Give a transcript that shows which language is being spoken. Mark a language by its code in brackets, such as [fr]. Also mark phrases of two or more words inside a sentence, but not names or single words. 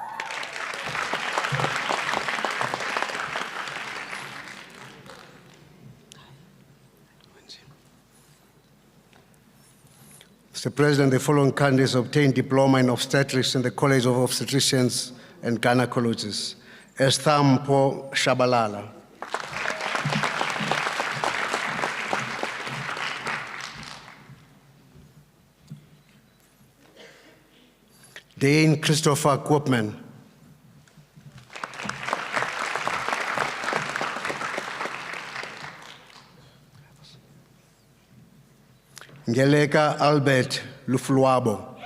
[en] Mr. President, the following candidates obtained diploma in obstetrics in the College of Obstetricians and Gynecologists. Esthampo Shabalala. Dane Christopher Koopman. Ngeleka Albert Lufluabo.